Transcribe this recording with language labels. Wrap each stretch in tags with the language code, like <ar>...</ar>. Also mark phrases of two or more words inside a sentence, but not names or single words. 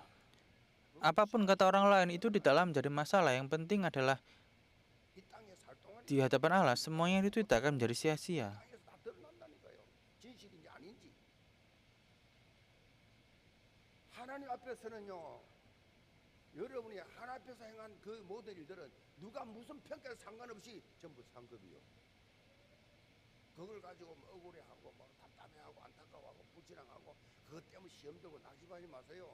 <id>Apapun kata orang lain itu tidaklah menjadi masalah. Yang penting adalah di hadapan Allah semuanya itu tidak akan menjadi sia-sia.</id> <ko>땅에서 다 드러난다니까요. 진실인지 아닌지. 하나님 앞에서는요. 여러분이 하나님 앞에서 행한 그 모든 일들은 누가 무슨 평가에 상관없이 전부 상급이요. 그걸 가지고 뭐 억울해하고 뭐 답답해하고 안타까워하고 불신앙하고 그것 때문에 시험 들고 낙심하지 마세요.</ko>